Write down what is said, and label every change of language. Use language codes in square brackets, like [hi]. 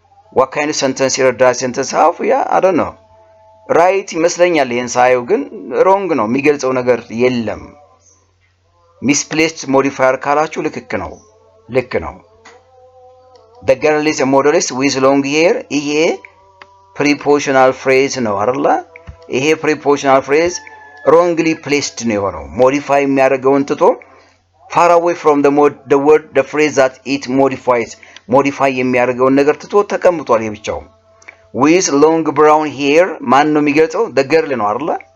[en] What kind of sentence here does sentence have? Yeah, I don't know. Right [am] ይመስለኛል። ይሄን ሳየው ግን [en] wrong ነው። [am] የሚገልጸው ነገር የለም። [en] misplaced modifier [am] ካላችሁ ልክ ነው። [en] The girl is a modelist with long hair. [am] ይሄ prepositional phrase ነው አይደል? [en] ይሄ prepositional phrase wrongly placed [am] ነው የሆነው። [en] modify [am] የሚያደርገውን ትቶ [en] far away from the word the phrase that it modifies modify [am] የሚያደርገውን ነገር ትቶ ተቀምጧል። የብቻው [en] with long brown hair [am] ማን ነው የሚገልጸው? [en] the girl [am] ነው አይደል?